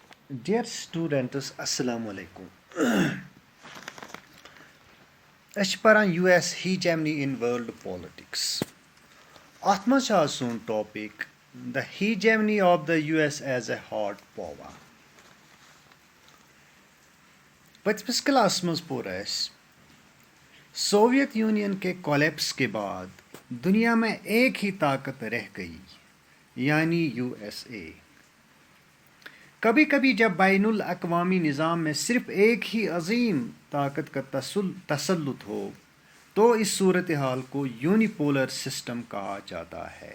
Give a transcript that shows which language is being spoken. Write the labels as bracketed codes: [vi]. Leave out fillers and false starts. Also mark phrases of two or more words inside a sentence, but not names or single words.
[en] Dear students, Assalamu alaikum. [ks] أسۍ چھِ پران [en] US hegemony in world politics. [ks] اَتھ منٛز چھُ آز سون ٹاپِک [en] the hegemony of the US as a hard power. [ks] پٔتمِس کلاسس منٛز پوٚر اَسہِ [ur] سوویت یونین کے کولیپس کے بعد دنیا میں ایک ہی طاقت رہ گئی یعنی USA. کبھی کبھی جب بین الاقوامی نظام میں صرف ایک ہی عظیم طاقت کا تسلط ہو تو اس صورت حال کو [en] unipolar system [ur] کہا جاتا ہے.